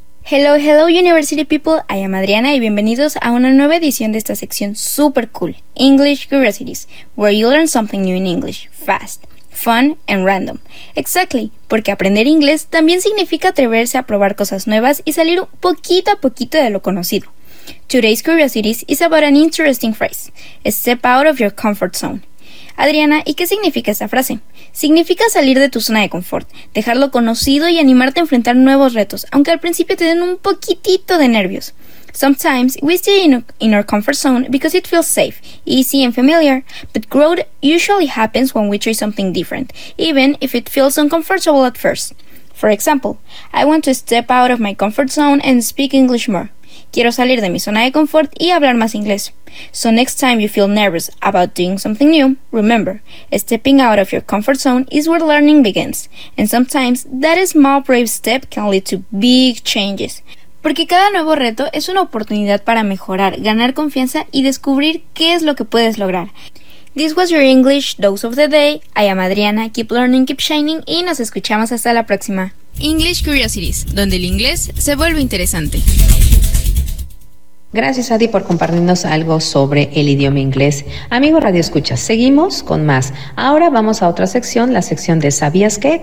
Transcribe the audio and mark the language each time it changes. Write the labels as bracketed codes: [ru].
[en] Hello, hello, University People. I am Adriana [es] y bienvenidos a una nueva edición de esta sección super cool, [en] English Curiosities, where you learn something new in English, fast, fun, and random. Exactly, [es] porque aprender inglés también significa atreverse a probar cosas nuevas y salir poquito a poquito de lo conocido. [en] Today's Curiosities is about an interesting phrase, step out of your comfort zone. [es] Adriana, ¿y qué significa esta frase? Significa salir de tu zona de confort, dejar lo conocido y animarte a enfrentar nuevos retos, aunque al principio te den un poquitito de nervios. [en] Sometimes we stay in our comfort zone because it feels safe, easy and familiar, but growth usually happens when we try something different, even if it feels uncomfortable at first. For example, I want to step out of my comfort zone and speak English more. [es] Quiero salir de mi zona de confort y hablar más inglés. [en] So next time you feel nervous about doing something new, remember, stepping out of your comfort zone is where learning begins. And sometimes that small brave step can lead to big changes. [es] Porque cada nuevo reto es una oportunidad para mejorar, ganar confianza y descubrir qué es lo que puedes lograr. [en] This was your English Dose of the Day. I am Adriana. Keep learning, keep shining [es] y nos escuchamos hasta la próxima. English Curiosities, donde el inglés se vuelve interesante. Gracias, Adi, por compartirnos algo sobre el idioma inglés. Amigo Radio Escucha, seguimos con más. Ahora vamos a otra sección, la sección de ¿Sabías qué?